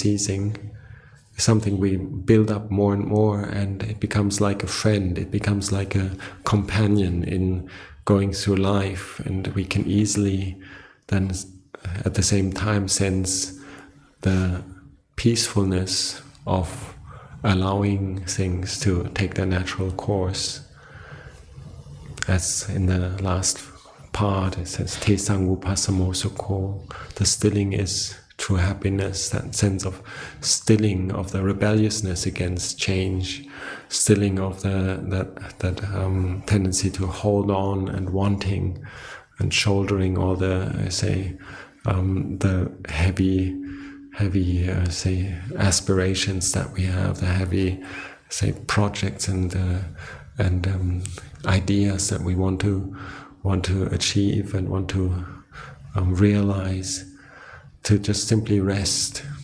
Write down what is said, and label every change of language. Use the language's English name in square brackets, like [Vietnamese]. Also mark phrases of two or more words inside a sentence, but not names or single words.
[English] ceasing is something we build up more and more, and it becomes like a friend, it becomes like a companion in going through life, and we can easily then at the same time sense the peacefulness of allowing things to take their natural course. As in the last part, it says, [Pali] Te sangupassamo sukho, [English] the stilling is true happiness, that sense of stilling of the rebelliousness against change, stilling of that tendency to hold on and wanting and shouldering all the heavy aspirations that we have, the heavy projects and ideas that we want to achieve and want to realize, to just simply rest.